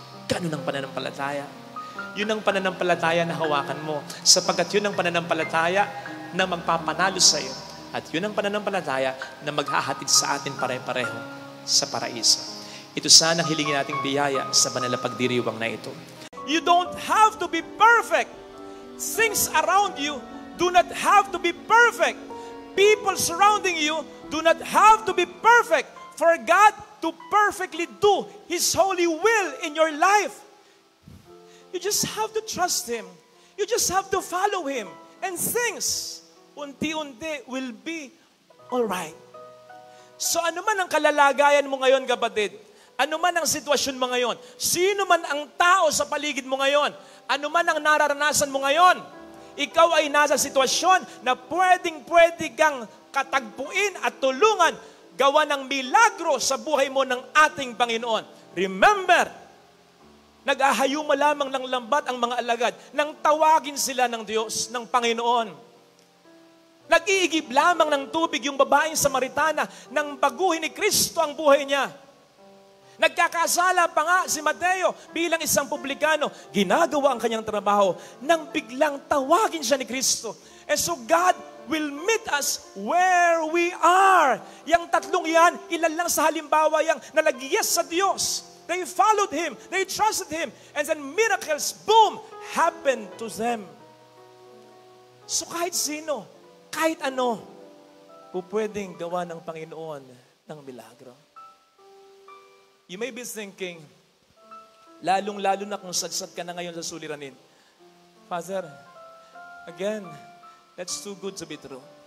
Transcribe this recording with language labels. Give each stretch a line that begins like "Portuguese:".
Filipino: Ganun ang pananampalataya. Yun ang pananampalataya na hawakan mo, sapagkat yun ang pananampalataya na magpapanalo sa iyo. At yun ang pananampalataya na maghahatid sa atin pare-pareho sa paraiso. Ito sana ang hilingin nating biyaya sa banal na pagdiriwang na ito.
English: You don't have to be perfect. Things around you do not have to be perfect. People surrounding you do not have to be perfect for God to perfectly do His holy will in your life. You just have to trust Him. You just have to follow Him. And things,
Filipino: unti-unti,
English: will be alright.
Filipino: So ano man ang kalalagayan mo ngayon, kapatid, ano man ang sitwasyon mo ngayon, sino man ang tao sa paligid mo ngayon, ano man ang nararanasan mo ngayon, ikaw ay nasa sitwasyon na pwedeng-pwede kang katagpuin at tulungan gawa ng milagro sa buhay mo ng ating Panginoon.
English: Remember,
Filipino: nag-ahayuma lamang ng lambat ang mga alagad nang tawagin sila ng Diyos, ng Panginoon. Nag-iigib lamang ng tubig yung babaeng Samaritana nang baguhin ni Kristo ang buhay niya. Nagkakasala pa nga si Mateo bilang isang publikano. Ginagawa ang kanyang trabaho nang biglang tawagin siya ni Kristo.
English: And so God will meet us where we are.
Filipino: Yang tatlong yan, ilan lang sa halimbawa yang nalagyas sa Diyos.
English: They followed Him. They trusted Him. And then miracles, boom, happened to them.
Filipino: So kahit sino, kahit ano, pupwedeng gawa ng Panginoon ng milagro.
English: You may be thinking,
Filipino: lalong-lalo na kung sadsad ka na ngayon sa suliranin,
English: Father, again, that's too good to be true.